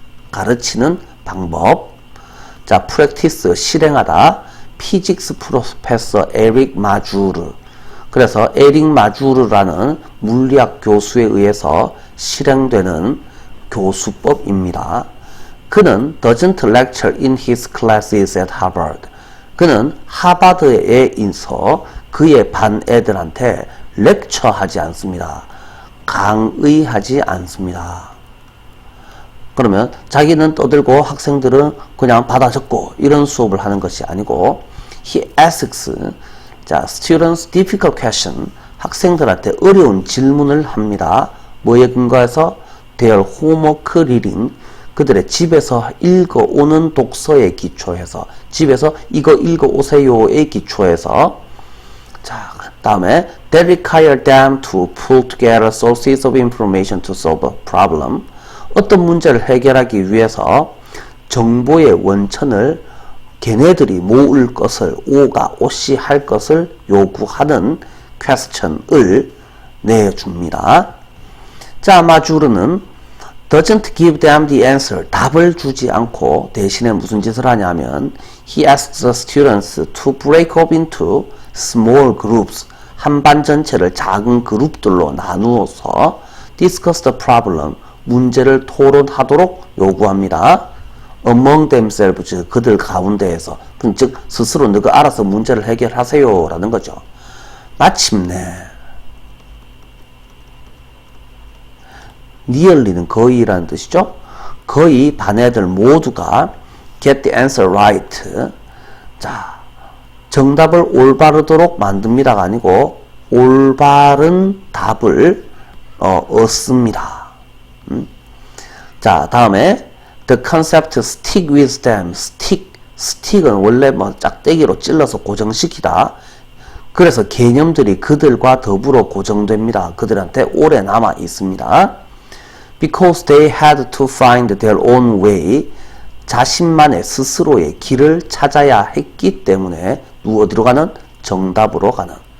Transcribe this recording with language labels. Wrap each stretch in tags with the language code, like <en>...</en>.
<ko>가르치는 방법. 자, practice, 실행하다. 피직스 프로페서 에릭 마주르. 그래서 에릭 마주르라는 물리학 교수에 의해서 실행되는 교수법입니다.</ko> <en>그는 doesn't lecture in his classes at Harvard.</en> <ko>그는 하버드에 있어 그의 반 애들한테 렉처하지 않습니다. 강의하지 않습니다. 그러면 자기는 떠들고 학생들은 그냥 받아 적고 이런 수업을 하는 것이 아니고</ko> <en>he asks,</en> <ko>자,</ko> <en>students difficult question,</en> <ko>학생들한테 어려운 질문을 합니다. 뭐에 근거해서?</ko> <en>their homework reading,</en> <ko>그들의 집에서 읽어오는 독서에 기초해서, 집에서 이거 읽어오세요에 기초해서. 자, 다음에</ko> <en>that require them to pull together sources of information to solve a problem.</en> <ko>어떤 문제를 해결하기 위해서 정보의 원천을 걔네들이 모을 것을, 오시 할 것을 요구하는 question을 내줍니다.</ko> <en>자, 마주르는 doesn't give them the answer,</en> <ko>답을 주지 않고 대신에 무슨 짓을 하냐면</ko> <en>he asks the students to break up into small groups,</en> <ko>한 반 전체를 작은 그룹들로 나누어서 discuss the problem, 문제를 토론하도록 요구합니다.</ko> <en>among themselves,</en> <ko>그들 가운데에서, 즉 스스로 너가 알아서 문제를 해결하세요 라는 거죠. 마침내 nearly는 거의라는 뜻이죠. 거의 반 애들 모두가</ko> <en>get the answer right,</en> <ko>자, 정답을 올바르도록 만듭니다가 아니고 올바른 답을 얻습니다. 자, 다음에</ko> <en>the concept stick with them.</en> <ko>stick은 원래 뭐 짝대기로 찔러서 고정시키다. 그래서 개념들이 그들과 더불어 고정됩니다. 그들한테 오래 남아 있습니다.</ko> <en>Because they had to find their own way.</en> <ko>자신만의 스스로의 길을 찾아야 했기 때문에 어디로 가는? 정답으로 가는.</ko>